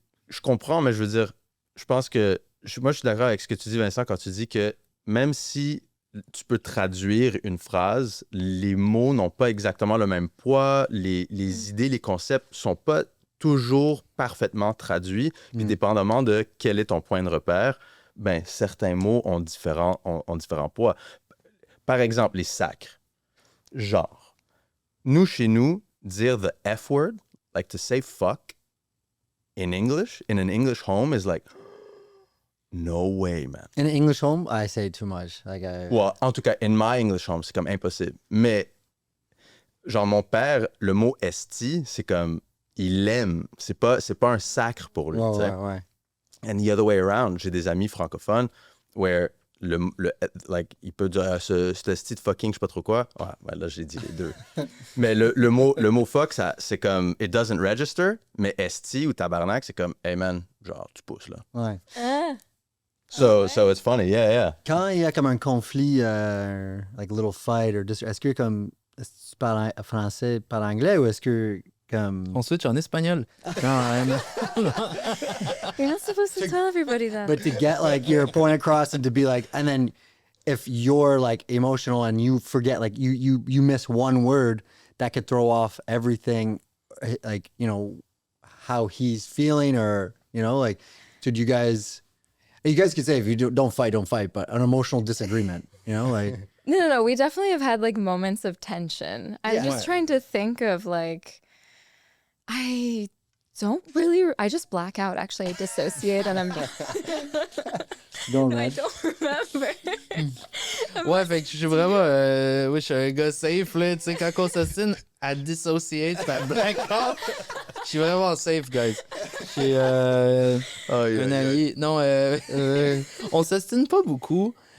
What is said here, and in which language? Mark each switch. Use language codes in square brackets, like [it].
[fr] Je comprends, mais je veux dire, je pense que moi, je suis d'accord avec ce que tu dis, Vincent, quand tu dis que même si tu peux traduire une phrase, les mots n'ont pas exactement le même poids, les idées, les concepts sont pas toujours parfaitement traduits, puis dépendamment de quel est ton point de repère, ben certains mots ont différents poids. Par exemple, les sacres. Genre, chez nous, dire [en] the F word, like to say fuck in English, in an English home is like, no way, man. In an English home, I say too much. Like Well, [fr] en tout cas, [en] in my English home, [fr] c'est comme impossible. Mais genre mon père, le mot esti, c'est comme, il l'aime. C'est pas un sacre pour lui. Ouais, tu sais. ouais. [en] And the other way around, [fr] j'ai des amis francophones [en] where like, [fr] il peut dire ce esti de fucking, je sais pas trop quoi. Ouais, là, j'ai dit les deux. Mais le mot fuck, c'est comme, [en] it doesn't register, [fr] mais esti ou tabarnak, c'est comme, [en] hey man, [fr] genre, tu pousses là. Ouais. [en] So it's funny, yeah. [fr] Quand il y a comme un conflit, [en] like little fight, [fr] est-ce que comme, est-ce que tu parles français, parles anglais ou est-ce que comme... On switch en espagnol. Non, [en] You're not supposed to tell everybody that. But to get like your point across and to be like, and then if you're like emotional and you forget, like you miss one word, that could throw off everything, like, you know, how he's feeling or, you know, like, did you guys could say if you don't fight, but an emotional disagreement, you know, like. No. We definitely have had like moments of tension. I'm Yeah. just trying to think of like, I just black out. Actually, I dissociate and Don't I rage. don't remember. [fr] ouais, fait que je suis vraiment. Oui, je suis un gars safe, là. Tu sais, quand on s'assine à dissociate, à black out, je suis vraiment safe, guys. J'ai un allié. Non, on s'assine pas beaucoup.